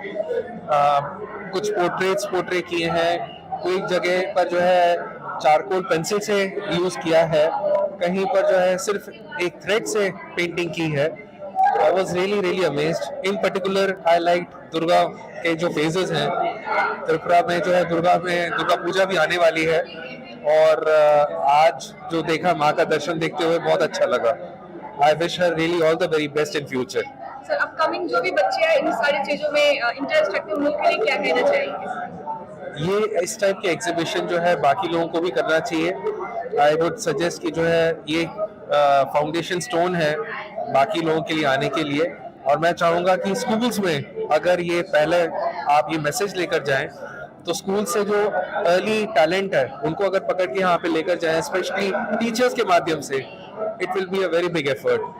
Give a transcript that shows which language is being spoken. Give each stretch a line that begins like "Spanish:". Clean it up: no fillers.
Hindi: कुछ पोर्ट्रे किए हैं, कोई जगह पर जो है चारकोल पेंसिल से यूज किया है, कहीं पर जो है सिर्फ एक थ्रेड से पेंटिंग की है।
English: I was really amazed. In particular, I liked
Hindi: Durga के जो फेजेस हैं। त्रिपुरा में जो है दुर्गा पूजा भी आने वाली है और आज जो देखा माँ का दर्शन देखते हुए बहुत अच्छा लगा।
English: I wish her really all the very best in future.
Hindi: Sir upcoming जो भी बच्चे हैं इन सारी चीजों में इंटरेस्ट रखते हैं उन लोग के लिए क्या कहना चाहेंगे? ये इस टाइप के एग्जीबिशन जो है बाकी लोगों को भी करना चाहिए।
English: I would suggest
Hindi: कि जो है ये फाउंडेशन स्टोन है बाकी लोगों के लिए आने के लिए, और मैं चाहूँगा कि स्कूल्स में अगर ये पहले आप ये मैसेज लेकर जाएं तो स्कूल से जो अर्ली टैलेंट है उनको अगर पकड़ के यहाँ पे लेकर जाएं, स्पेशली टीचर्स के माध्यम से,
English: It will be a very big effort.